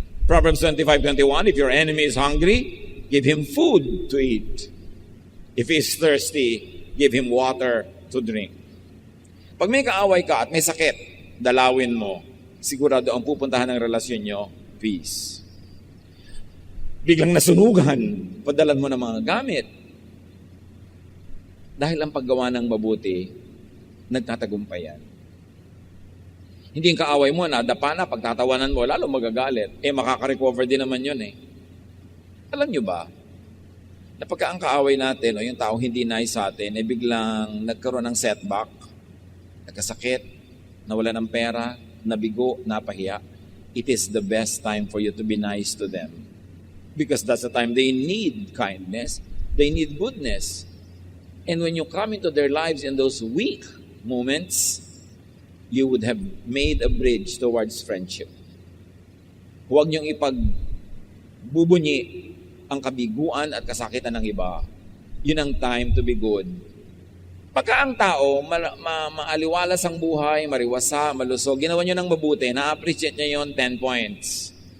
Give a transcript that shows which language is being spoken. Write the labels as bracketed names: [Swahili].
[English] Proverbs 25:21, if your enemy is hungry, give him food to eat. If he is thirsty, give him water to drink. [Filipino] Pag may kaaway ka at may sakit, dalawin mo. Sigurado ang pupuntahan ng relasyon nyo, peace. Biglang nasunugan, padalan mo ng mga gamit. Dahil ang paggawa ng mabuti, nagtatagumpay yan. Hindi yung kaaway mo, nadapa na, pagtatawanan mo, lalo magagalit. Makaka-recover din naman yun Alam nyo ba, na pagka ang kaaway natin, o yung taong hindi nice sa atin, biglang nagkaroon ng setback, nagkasakit, nawala ng pera, nabigo, napahiya, [English] it is the best time for you to be nice to them. Because that's the time they need kindness, they need goodness. And when you come into their lives in those weak moments, you would have made a bridge towards friendship. [Filipino] Huwag niyong ipagbubunyi ang kabiguan at kasakitan ng iba. Yun ang time [English] to be good. [Filipino] Pagka ang tao, maaliwalas ang buhay, mariwasa, malusog, ginawa niyo ng mabuti, na-appreciate niya yun, 10 points.